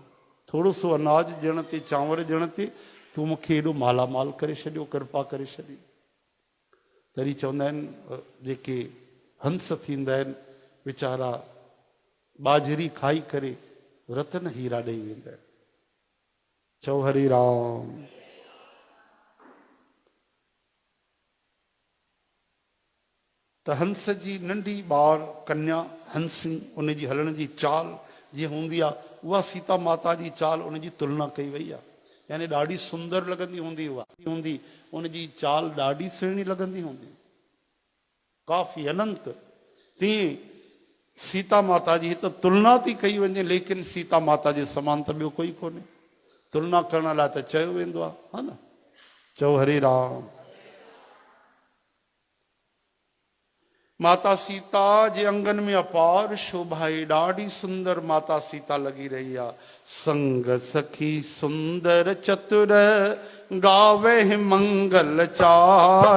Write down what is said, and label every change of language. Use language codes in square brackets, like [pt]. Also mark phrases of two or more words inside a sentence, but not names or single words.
[sd] थोरो सो अनाज ॾियण ते, चांवर ॾियण ते तूं मूंखे एॾो मालामाल करे छॾियो, कृपा करे छॾी। तॾहिं चवंदा आहिनि जेके हंस थींदा आहिनि वीचारा बाजरी खाई करे रतन हीरा ॾेई वेंदा आहिनि। चओ हरे राम। त हंस जी नंढी ॿार कन्या हंसनी उनजी हलण जी चाल जीअं हूंदी आहे, उहा सीता माता जी चाल उनजी तुलना कई वई आहे। यानी ॾाढी सुंदर लॻंदी हूंदी, उहा हूंदी उनजी चाल ॾाढी सुहिणी लॻंदी हूंदी, काफ़ी अनंत। तीअं सीता माता जी त तुलना थी कई वञे, लेकिन सीता माता जे समान त ॿियो कोई कोन्हे। तुलना करण लाइ त चयो वेंदो आहे, हा न। चओ हरे राम। माता सीता जे अंगन में अपार शोभा आहे, ॾाढी सुंदर माता सीता लॻी रही आहे। [awa] संग सखी सुंदर चतुर गावे मंगल चार।